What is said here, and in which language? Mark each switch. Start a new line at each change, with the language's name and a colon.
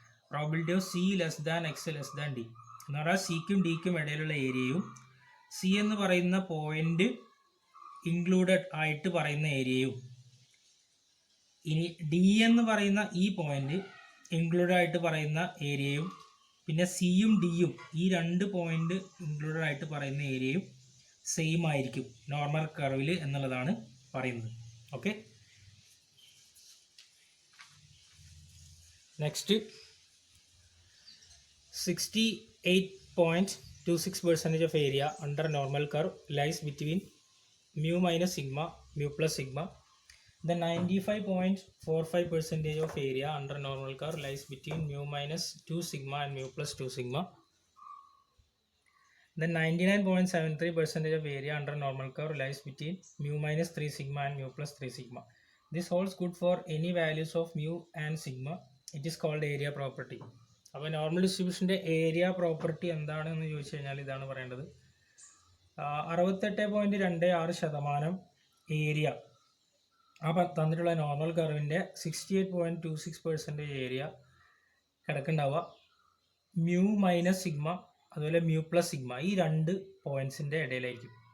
Malayalam: Probability of C less than X less than D എന്ന് പറഞ്ഞാൽ സിക്കും ഡിക്കും ഇടയിലുള്ള ഏരിയയും സി എന്ന് പറയുന്ന പോയിന്റ് ഇൻക്ലൂഡഡ് ആയിട്ട് പറയുന്ന ഏരിയയും, ഇനി ഡി എന്ന് പറയുന്ന ഈ പോയിന്റ് ഇൻക്ലൂഡഡ് ആയിട്ട് പറയുന്ന ഏരിയയും, പിന്നെ സിയും ഡിയും ഈ 2 പോയിന്റ് ഇൻക്ലൂഡഡ് ആയിട്ട് പറയുന്ന ഏരിയയും സെയിം ആയിരിക്കും നോർമൽ കർവിൽ എന്നുള്ളതാണ് പറയുന്നത്.
English: Okay, next 68.26% of area under normal curve lies between mu minus sigma, mu plus sigma. The 95.45% of area under normal curve lies between mu minus 2 sigma and mu plus 2 sigma. The 99.73% of area under normal curve lies between mu minus 3 sigma and mu plus 3 sigma. This holds good for any values of mu and sigma. It is called area property.
Malayalam: അപ്പോൾ normal ഡിസ്ട്രിബ്യൂഷൻ്റെ area property എന്താണെന്ന് ചോദിച്ചു കഴിഞ്ഞാൽ ഇതാണ് പറയേണ്ടത്. 68.26% area ആ തന്നിട്ടുള്ള normal കർവിൻ്റെ 68.26% area കിടക്കുന്നുണ്ടാവുക mu minus sigma അതുപോലെ mu plus sigma ഈ രണ്ട് പോയിൻറ്റ്സിൻ്റെ ഇടയിലായിരിക്കും.